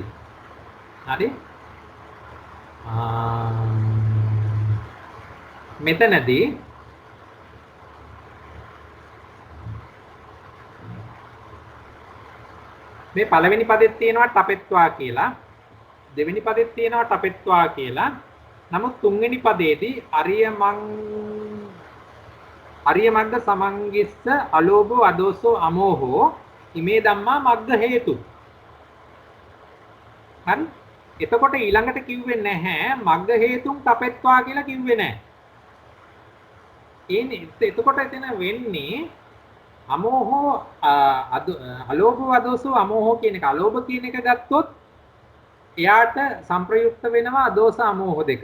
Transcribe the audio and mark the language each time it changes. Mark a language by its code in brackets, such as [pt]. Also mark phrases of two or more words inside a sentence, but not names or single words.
[si] හරි මෙතනදී මේ පළවෙනි පදෙත් තියෙනවා ටපෙත්වා කියලා දෙවෙනි පදෙත් තියෙනවා ටපෙත්වා කියලා නමුත් තුන්වෙනි පදේදී [pi] අරිය මග්ග සමංගිස්ස අලෝභෝ අදෝසෝ අමෝහෝ ඉමේ ධම්මා මග්ග හේතු. [si] හරි එතකොට ඊළඟට කිව්වේ නැහැ මග්ග හේතුන් ටපෙත්වා කියලා කිව්වේ නැහැ. එතකොට එතන වෙන්නේ [pi] අමෝහෝ අලෝභෝ අදෝසෝ අමෝහෝ [si] කියන එක අලෝභ කියන එක ගත්තොත් එයාට සංප්‍රයුක්ත වෙනවා අදෝස අමෝහ දෙක.